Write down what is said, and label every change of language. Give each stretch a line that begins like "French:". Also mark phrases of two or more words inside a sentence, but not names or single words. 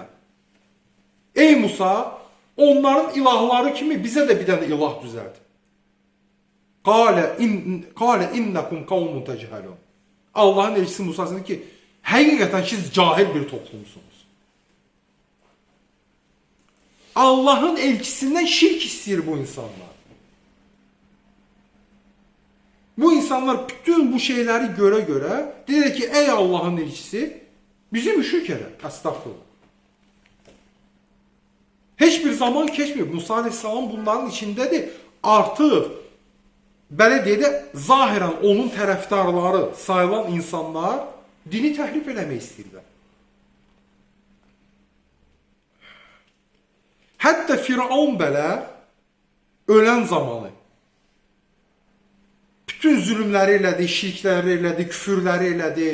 Azerbaijani: Ey Musa, onların ilahları kimi bizə də bir dənə ilah düzəld.
Arabic: قال إنكم قوم تجهلون.
Azerbaijani: Allahın elçisi Musa dedi ki, həqiqətən siz cahil bir toplumsunuz. Allahın elçisindən şirk istəyir bu insanlar. Bu insanlar bütün bu şeyleri göre dedi ki, ey Allah'ın elçisi, bizi müşrik elə.
Turkish: Estağfurullah. Hiçbir zaman keçmiyor.
Azerbaijani: Musa aleyhissalam bunların içindedir. Artıq, belə deyək də, zahirən onun tərəfdarları sayılan insanlar dini təhrif eləmək istəyirlər. Hətta Firavun belə ölən zamanı bütün zulümləri elədi, şirkləri elədi, küfürləri elədi.